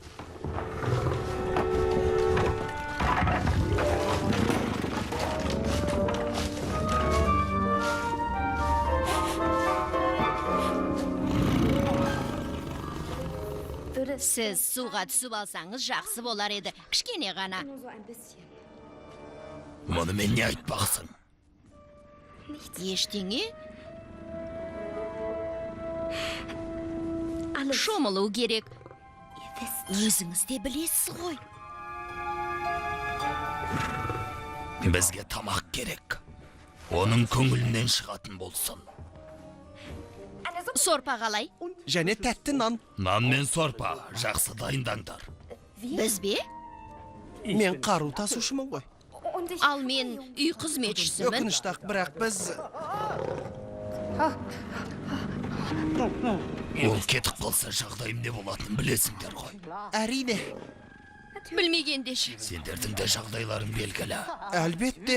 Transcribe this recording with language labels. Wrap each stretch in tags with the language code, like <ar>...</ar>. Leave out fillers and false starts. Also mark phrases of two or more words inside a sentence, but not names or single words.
<kk>Сіз суға түсіп алсаңыз жақсы болар еді. Кішкене ғана.</kk> <de>Nur so ein bisschen.</de> <kk>Мұны мен не айтпақсың? Ештеңе?</kk> <de>Alles.</de> <kk>Шомылу керек.</kk> <de>Ihr wisst.</de> <kk>Өзіңіз де білесіз ғой. Бізге тамақ керек. Оның көңілінен шығатын болсын. Сорпа қалай? Және тәтті нан. Нан мен сорпа жақсы дайындаңдар. Біз бе? Мен қару тасушымын ғой.</kk> <de>Und ich...</de> <kk>Ал мен үй қызметшісімін. Өкінішті ақ, бірақ біз... Ол кетіп қалса жағдайым не болатынын білесіңдер ғой. Әрине, Білмегендеші. Сендердің де жағдайларың белгілі. әлбетте.</kk>